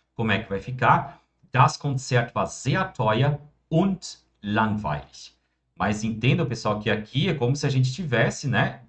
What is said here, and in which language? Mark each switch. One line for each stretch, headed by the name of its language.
Portuguese: Como é que vai ficar?
German: Das Konzert war sehr teuer und langweilig.
Portuguese: Mas entendam, pessoal, que aqui é como se a gente tivesse, né?